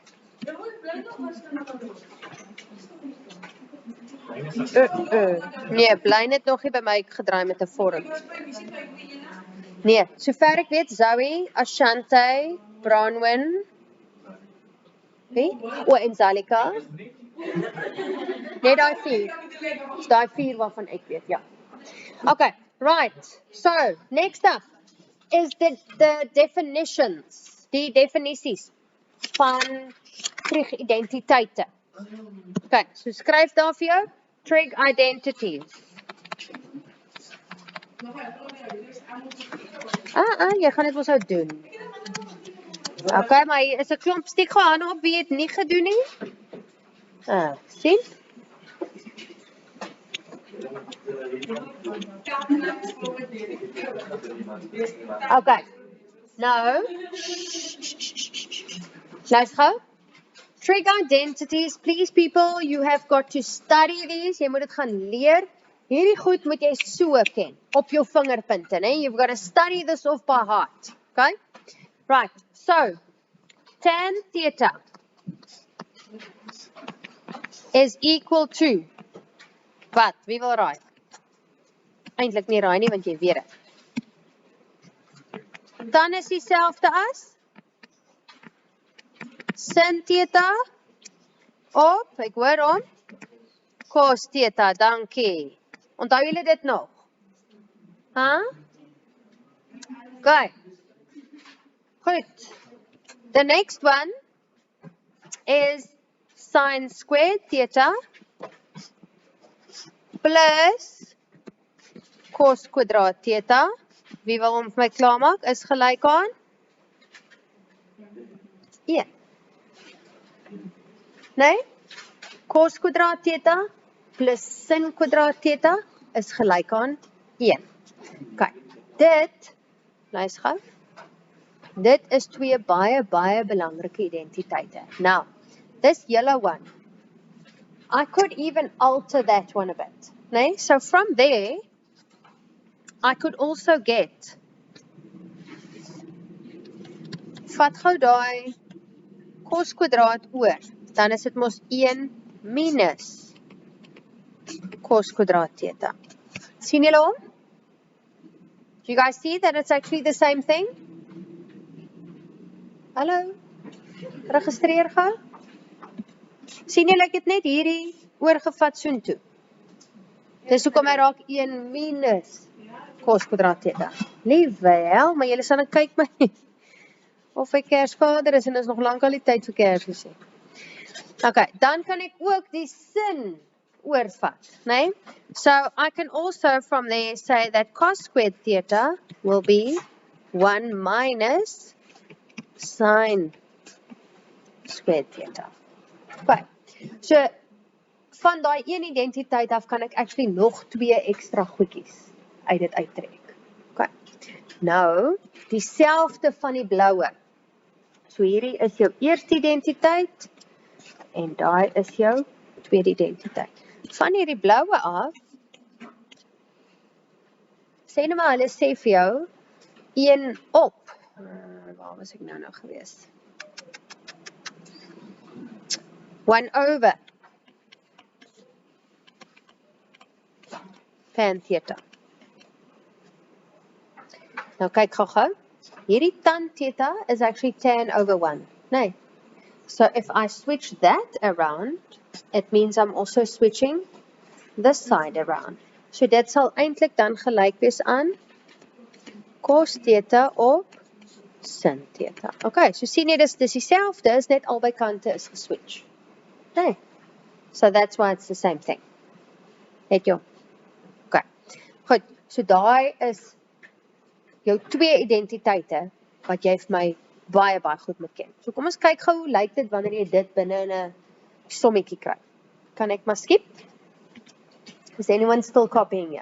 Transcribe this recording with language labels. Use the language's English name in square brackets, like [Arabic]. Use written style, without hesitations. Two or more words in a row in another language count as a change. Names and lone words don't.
[Afrikaans] Nee, bly net nog nie by my gedraai met 'n vorm. Nee, sover ek weet, Zoe, Ashante, Bronwyn, wie? O, en Zalika. Nee, daai 4. Dis daai 4 waarvan ek weet, ja. [English] Okay, right. So, next up is the definitions, [Afrikaans] die definisies van trig-identiteite. Okay, so skryf daar vir jou, [English] trig identities. [Afrikaans] Jy gaan dit mos nou doen. Okay, maar hier is 'n klomp steek gehande op wie het nie gedoen nie. Sien? Okay. Nou, luister gou. [English] Trig identities, please people, you have got to study these. [Afrikaans] Jy moet dit gaan leer. Hierdie goed moet jy so ken, op jou vingerpunte, né? [English] You've got to study this off by heart, okay? Right, so, tan theta is equal to, [Afrikaans] wat? Wie wil raai? Eintlik nie raai nie, want jy weet het. Dan is dieselfde as sin theta op, ek hoor hom, cos theta, dankie. Onthou julle dit nog? Okay. Goed. [English] The next one is sin squared theta plus cos kwadraat theta. [Afrikaans] Wie wil hom vir my klaarmaak? Is gelyk aan 1. Nee? Cos kwadraat theta plus sin kwadraat theta is gelyk aan 1. Okay. Dit, luister gou. Dit is twee baie belangrike identiteite. [English] Now, this yellow one, I could even alter that one a bit. Nee? So from there, I could also get [Afrikaans] vat gou daai cos kwadraat oor. Dan is dit mos 1 minus cos kwadraat theta. Sien julle hom? [English] Do you guys see that it's actually the same thing? [Afrikaans] Hallo? Registreer gou. Sien julle, ek het net hierdie oorgevat soontoe. Dis hoekom hy raak 1 minus cos kwadraat theta. Liewe hel, maar julle sal net kyk my. Of ek Kersvader is en is nog lank al die tyd vir Kersfees. Okay, dan kan ek ook die sin oorvat, né? [English] So I can also from there say that cos squared theta will be 1 minus sin squared theta. Okay. [Afrikaans] So van daai een identiteit af kan ek actually nog 2 ekstra goedjies uit dit uittrek. Okay. Nou, dieselfde van die bloue. So hierdie is jou eerste identiteit en daai is jou tweede identiteit. Van hierdie bloue af, sê nou maar hulle sê vir jou 1 op. Waar was ek nou gewees? 1 over tan theta. Nou kyk gou. Hierdie tan theta is actually tan over 1. Nee. [English] So if I switch that around, it means I'm also switching this side around. [Afrikaans] So dit sal eintlik dan gelyk wees aan cos theta op sin theta. Okay, so sien jy dis dieselfde, is net albei kante is geswitch. Nee. [English] So that's why it's the same thing. [Afrikaans] Het jy? Okay. Goed, so daai is jou 2 identiteite wat jy vir my baie goed moet ken. So kom ons kyk gou hoe lyk dit wanneer jy dit binne in 'n sommetjie kry. Kan ek maar skip? [English] Is anyone still copying here?